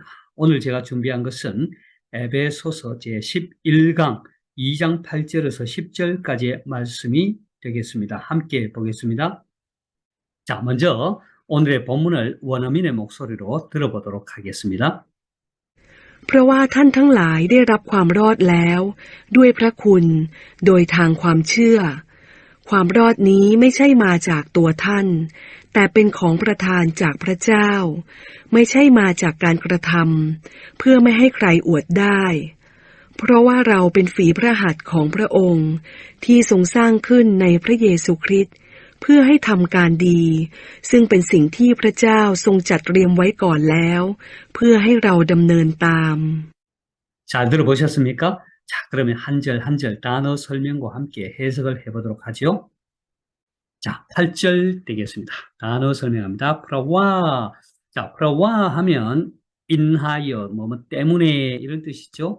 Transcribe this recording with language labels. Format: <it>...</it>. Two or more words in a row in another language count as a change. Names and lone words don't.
<ko>오늘 제가 준비한 것은 에베소서 제11강 2장 8절에서 10절까지의 말씀이 되겠습니다. 함께 보겠습니다. 자, 먼저 오늘의 본문을 원어민의 목소리로 들어보도록 하겠습니다.</ko> <th>เพราะว่าท่านทั้งหลายได้รับความรอดแล้วด้วยพระคุณโดยทางความเชื่อความรอดนี้ไม่ ใช่มาจากตัวท่านแต่เป็นของประทานจากพระเจ้าไม่ใช่มาจากการกระทำเพื่อไม่ให้ใครอวดได้เพราะว่าเราเป็นฝีพระหัตถ์ของพระองค์ที่ทรงสร้างขึ้นในพระเยซูคริสต์เพื่อให้ทำการดีซึ่งเป็นสิ่งที่พระเจ้าทรงจัดเตรียมไว้ก่อนแล้วเพื่อให้เราดำเนินตาม</th> <ko>잘 들어보셨습니까? 자, 그러면 한 절 한 절 단어 설명과 함께 해석을 해보도록 하죠. 자, 8절 되겠습니다. 단어 설명합니다. 프라와. 자, 프라와 하면 인하여, 뭐 때문에 이런 뜻이죠.</ko>